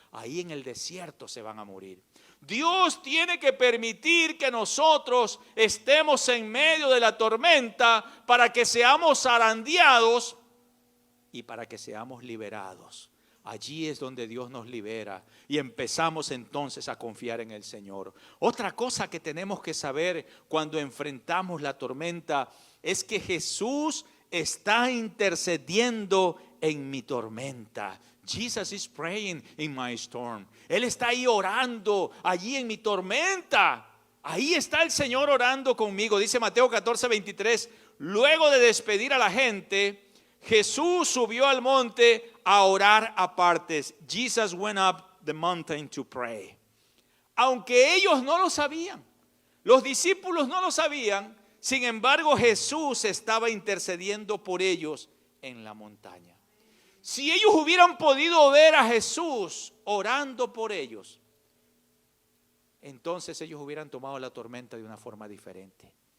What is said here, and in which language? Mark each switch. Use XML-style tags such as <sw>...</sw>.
<es>Ahí en el desierto se van a morir. Dios tiene que permitir que nosotros estemos en medio de la tormenta para que seamos zarandeados y para que seamos liberados. Allí es donde Dios nos libera y empezamos entonces a confiar en el Señor. Otra cosa que tenemos que saber cuando enfrentamos la tormenta es que Jesús está intercediendo en mi tormenta.</es> <en>Jesus is praying in my storm.</en> <es>Él está ahí orando allí en mi tormenta. Ahí está el Señor orando conmigo. Dice Mateo 14:23. Luego de despedir a la gente, Jesús subió al monte a orar aparte.</es> <en>Jesus went up the mountain to pray.</en> <es>Aunque ellos no lo sabían, los discípulos no lo sabían, sin embargo Jesús estaba intercediendo por ellos en la montaña. Si ellos hubieran podido ver a Jesús orando por ellos, entonces ellos hubieran tomado la tormenta de una forma diferente.</es>